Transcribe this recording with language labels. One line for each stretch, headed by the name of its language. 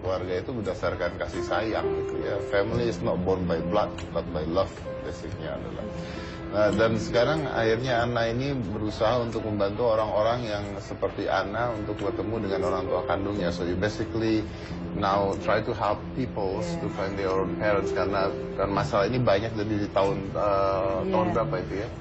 Indonesian: Keluarga itu berdasarkan kasih sayang gitu ya.
English: Family is not born by blood, but by love
Indonesian: basicnya adalah. Nah, dan sekarang akhirnya Anna ini berusaha untuk membantu orang-orang yang seperti Anna untuk bertemu dengan orang tua kandungnya.
English: So you basically now try to help people to find their own parents
Indonesian: karena kan masalah ini banyak dari tahun tahun berapa itu ya?